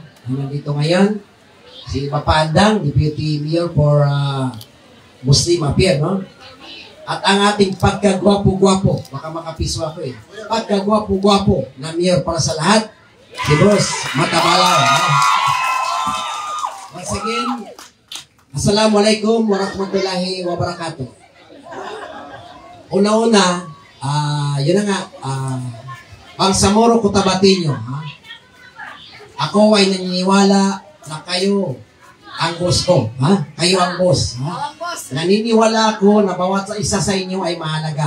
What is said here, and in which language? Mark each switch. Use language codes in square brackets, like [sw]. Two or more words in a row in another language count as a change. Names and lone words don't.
[tl] Nandito ngayon, si Papa Andang, Deputy Mayor for Muslim Affairs, no? At ang ating pagkagwapo-gwapo, baka makapiso ako pagkagwapo-gwapo na Mayor para sa lahat, si Boss Matabalaw. No? Once again, [ar] السلام عليكم ورحمة الله وبركاته. [tl] Una-una, yun na nga, Bangsamoro Cotabateño, ako ay naniniwala na kayo ang boss ko, Kayo ang boss, Naniniwala ako na bawat isa sa inyo ay mahalaga.